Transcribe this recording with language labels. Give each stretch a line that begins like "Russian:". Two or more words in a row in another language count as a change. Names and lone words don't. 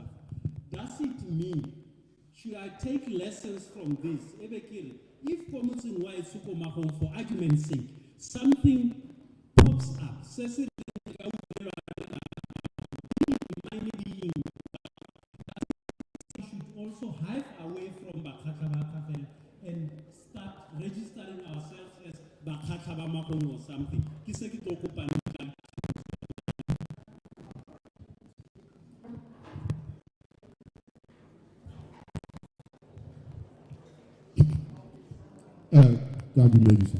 English: Does it mean, should I take lessons from this? If for argument's sake, something pops up, says it should also hide away from bakgatlha ba kgafela and start registering ourselves as bakgatlha ba magong or something.
Tswana: Ke se ke tlo kopang
English: Medicine.